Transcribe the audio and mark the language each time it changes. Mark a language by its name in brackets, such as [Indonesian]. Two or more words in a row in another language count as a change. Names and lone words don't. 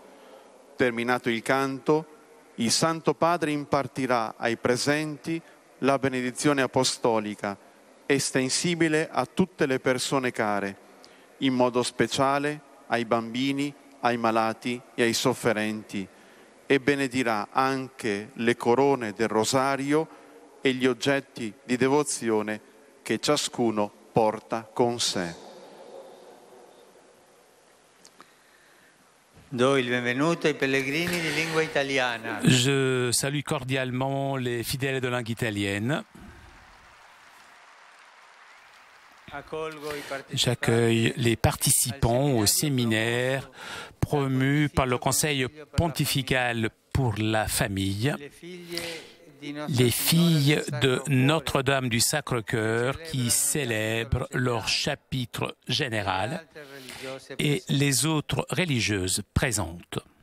[Italian] Terminato il canto, il Santo Padre impartirà ai presenti la benedizione apostolica, estensibile a tutte le persone care, in modo speciale ai bambini, ai malati e ai sofferenti, e benedirà anche le corone del rosario e gli oggetti di devozione che ciascuno porta con sé. Do il benvenuto ai pellegrini di lingua italiana. [French] Je salue cordialement les fidèles de langue italienne. J'accueille les participants au séminaire promu par le Conseil pontifical pour la famille, les filles de Notre-Dame du Sacre-Cœur qui célèbrent leur chapitre général et les autres religieuses présentes.